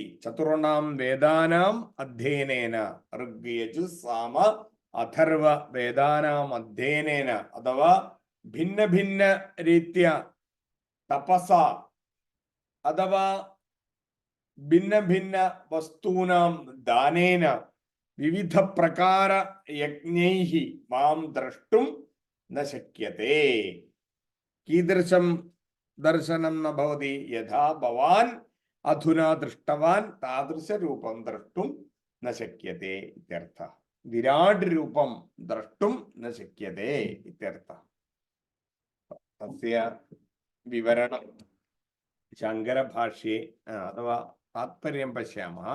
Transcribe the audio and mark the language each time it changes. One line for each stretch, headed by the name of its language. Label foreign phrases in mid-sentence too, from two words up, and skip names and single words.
Sanskrit: ചതുർണാം വേദാനാം അധ്യയനേന ഋഗ് യജുഃ സാമ അഥർവ വേദാനാം അധ്യയനേന അഥവാ ഭിന്ന ഭിന്ന രീത്യാ തപസ അഥവാ ഭിന്ന ഭിന്ന വസ്തൂനാം ദാനേന വിവിധ പ്രകാര യജ്ഞൈഃ മാം ദ്രഷ്ടും ന ശക്യത്തെ. കീദൃശം ദർശനം ന ഭവതി? യഥാ ഭവാൻ अधुना दृष्टवान् तादृशरूपं द्रष्टुं न शक्यते इत्यर्थः। विराट् रूपं द्रष्टुं न शक्यते इत्यर्थः। तस्य विवरणं शङ्करभाष्ये अथवा तात्पर्यं पश्यामः।